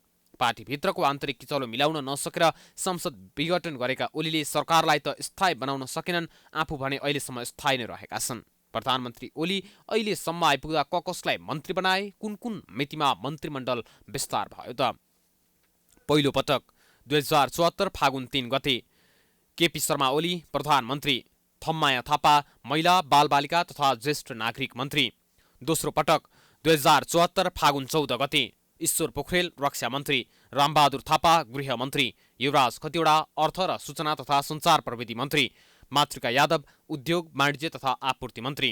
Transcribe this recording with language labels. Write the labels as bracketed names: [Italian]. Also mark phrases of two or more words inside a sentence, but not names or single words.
[Nepali] पार्टीभित्रको आन्तरिक किचलो मिलाउन नसकेर संसद विघटन गरेका ओलीले सरकारलाई त स्थायी बनाउन सकेनन्, आफू भने अहिलेसम्म स्थायी नै रहेका छन्। प्रधानमन्त्री ओली अहिलेसम्म आइपुग्दा कसलाई मन्त्री बनाए, कुन कुन मितिमा मन्त्रीमण्डल विस्तार भयो त? पहिलो पटक 2074 फागुन 3 गते केपी शर्मा ओली प्रधानमन्त्री, थम्माया थापा महिला बालबालिका तथा ज्येष्ठ नागरिक मन्त्री। दोस्रो पटक 2074 फागुन 14 गते ईश्वर पोखरेल रक्षा मन्त्री, रामबहादुर थापा गृहमन्त्री, युवराज खतिवडा अर्थ र सूचना तथा सञ्चार प्रविधि मन्त्री, मातृका यादव उद्योग वाणिज्य तथा आपूर्ति मन्त्री।